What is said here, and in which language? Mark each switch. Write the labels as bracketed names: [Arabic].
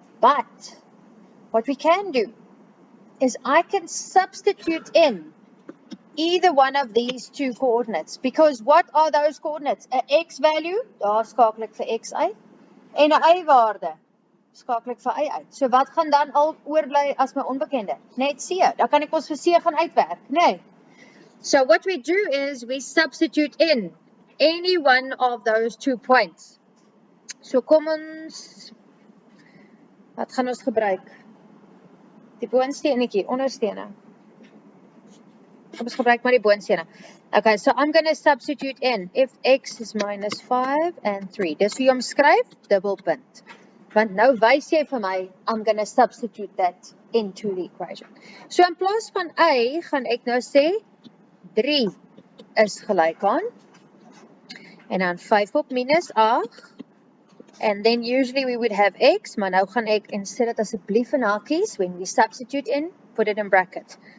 [English] But, what we can do, is I can substitute in either one of these two coordinates, because what are those coordinates? [Afrikaans] A x value, daar skakel ek vir x uit, en 'n y waarde, skakel ek vir y uit. So wat gaan dan al oorbly as my onbekende? Net c, dan kan ek ons vir c gaan uitwerk, nee. [English] So what we do is, we substitute in any one of those 2 points. [Afrikaans] So kom ons, wat gaan ons gebruik? Die boonsteenetjie, onderstene. Kom ons gebruik maar die boonstene. [English] Okay, so I'm going to substitute in, if x is minus 5 and 3. [Afrikaans] Dis hoe jy hom skryf, dubbelpunt. Want nou wys jy vir my, [English] I'm going to substitute that into the equation. [Afrikaans] So in plaas van y, gaan ek nou sê, 3 is gelyk aan, en dan 5 op minus 8, [English] and then usually we would have x, [Afrikaans] maar nou gaan ek, en sê dit asseblief in hakies, [English] when we substitute in, put it in bracket.